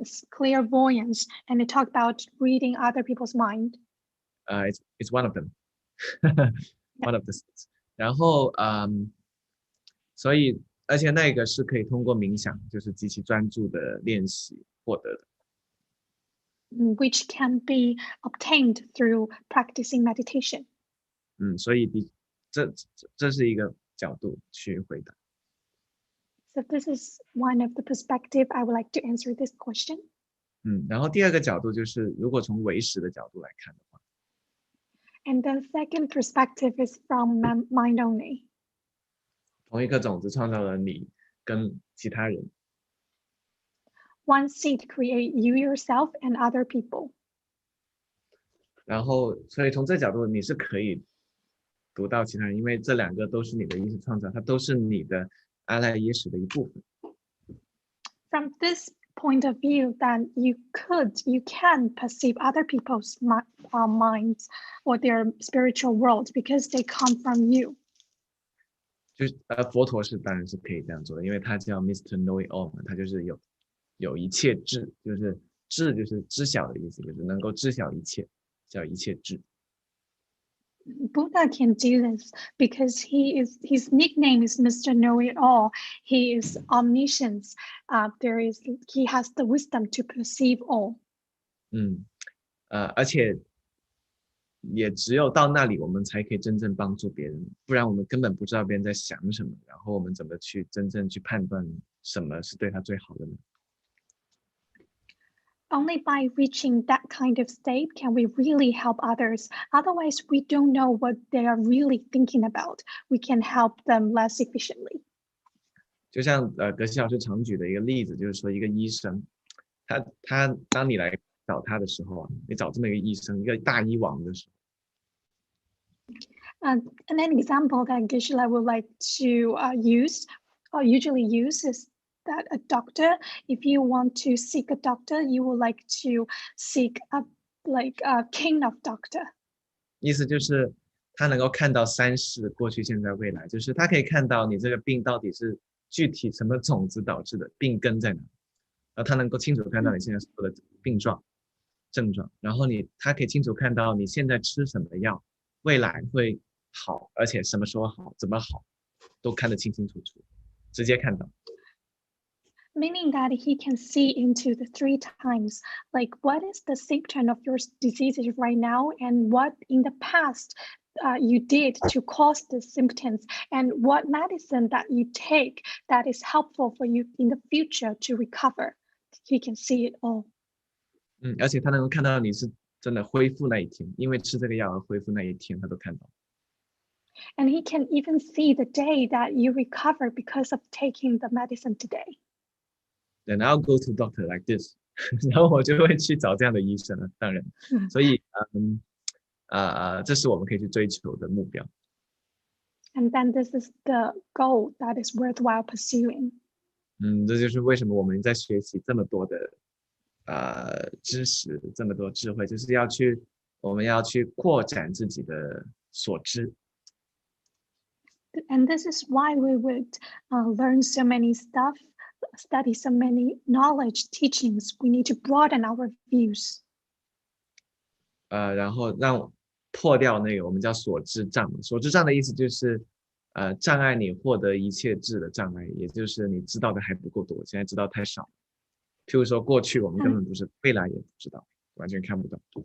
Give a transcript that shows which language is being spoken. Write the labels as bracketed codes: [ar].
[en] Clairvoyance, and it talked about reading other people's mind. It's one of them. One of the six. [zh] 然后所以而且那个是可以通过冥想，就是极其专注的练习获得的。 [en] Which can be obtained through practicing meditation. [zh] 所以这是一个角度去回答。 [en] So this is one of the perspective I would like to answer this question. [zh] 然后第二个角度就是，如果从唯识的角度来看的话。 [en] And the second perspective is from mind only. [zh] 同一颗种子创造了你跟其他人。 [en] One seed create you yourself and other people. [zh] 然后，所以从这角度你是可以读到其他人，因为这2个都是你的意识创造，它都是你的阿赖耶识的一部分。 [en] From this point of view, then you can perceive other people's minds or their spiritual world because they come from you. [zh] 就是佛陀当然是可以这样做的，因为他叫 Mr. Know It All 嘛，他就是有一切智，就是智就是知晓的意思，就是能够知晓一切，叫一切智。 [en] Buddha can do this because his nickname is Mr. Know It All. He is omniscience. He has the wisdom to perceive all. [zh] 而且也只有到那里，我们才可以真正帮助别人，不然我们根本不知道别人在想什么，然后我们怎么去真正去判断什么是对他最好的呢？ [en] Only by reaching that kind of state can we really help others. Otherwise, we don't know what they are really thinking about. We can help them less efficiently. [zh] 就像格西老师常举的一个例子，就是说一个医生，他当你来找他的时候啊，你找这么一个医生，一个大医王的时候， [en] And an example that Gisela would like to use, or usually use, is that a doctor, if you want to seek a doctor, you would like to seek a king of doctor. [zh] 意思就是他能够看到三世过去、现在、未来，就是他可以看到你这个病到底是具体什么种子导致的，病根在哪，然后他能够清楚看到你现在所有的病状、症状，然后他可以清楚看到你现在吃什么药，未来会好，而且什么时候好、怎么好，都看得清清楚楚，直接看到。 [en] Meaning that he can see into the 3 times, like what is the symptom of your diseases right now and what in the past you did to cause the symptoms and what medicine that you take that is helpful for you in the future to recover. He can see it all. [zh] 而且他能够看到你是真的恢复那一天，因为吃这个药而恢复那一天，他都看到。 [en] And he can even see the day that you recover because of taking the medicine today. Then I'll go to doctor like this [zh] 然后我就会去找这样的医生了，当然，所以这是我们可以去追求的目标。 [en] And then this is the goal that is worthwhile pursuing. [zh] 这就是为什么我们在学习这么多的知识，这么多智慧，就是我们要去扩展自己的所知。 [en] And this is why we would learn so many stuff, study so many knowledge, teachings. We need to broaden our views. [zh] 然后让破掉那个我们叫所知障。所知障的意思就是障碍你获得一切智的障碍，也就是你知道的还不够多，现在知道太少。譬如说过去我们根本不是，未来也不知道，完全看不到。